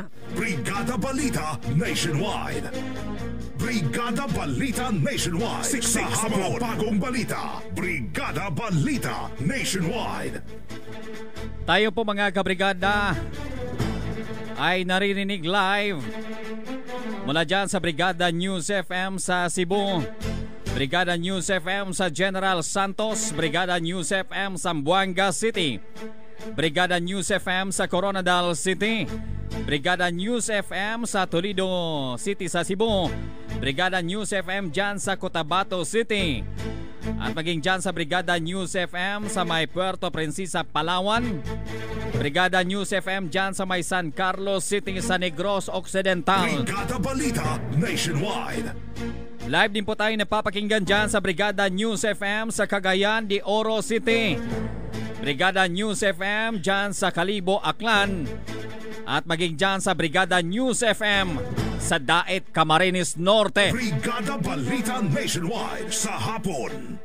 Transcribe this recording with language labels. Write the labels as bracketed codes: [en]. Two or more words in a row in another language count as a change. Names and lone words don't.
[tl] Brigada Balita Nationwide. Brigada Balita Nationwide. Siksik sa mga bagong balita. Brigada Balita Nationwide. Tayo po mga kabrigada ay naririnig live mula dyan sa Brigada News FM sa Cebu. Brigada News FM sa General Santos, Brigada News FM sa Buanga City, Brigada News FM sa Coronadal City, Brigada News FM sa Toledo City sa Cebu, Brigada News FM dyan sa Cotabato City, at maging dyan sa Brigada News FM sa may Puerto Princesa, Palawan, Brigada News FM dyan sa may San Carlos City sa Negros Occidental. Brigada Balita Nationwide. Live din po tayo napapakinggan dyan sa Brigada News FM sa Cagayan de Oro City, Brigada News FM dyan sa Calibo, Aklan, at maging dyan sa Brigada News FM sa Daet, Camarines Norte. Brigada Balita Nationwide sa hapon.